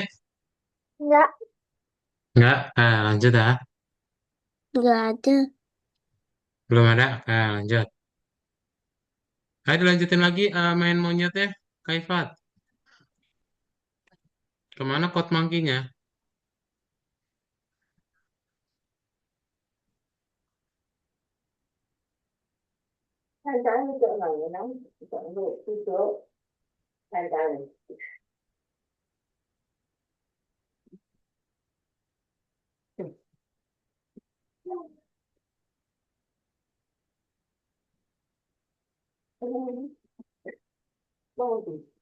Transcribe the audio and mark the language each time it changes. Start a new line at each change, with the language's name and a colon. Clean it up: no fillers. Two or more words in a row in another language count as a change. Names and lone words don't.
Indonesian: Enggak, Enggak, lanjut ya. enggak ada. Belum ada, lanjut. Ayo dilanjutin lagi main monyetnya, Kak Ifat. Kemana pot mangkinya?
Vietnamese: Hai cái chỗ này nóng, chỗ này cái chỗ hai cái này. Bao nhiêu?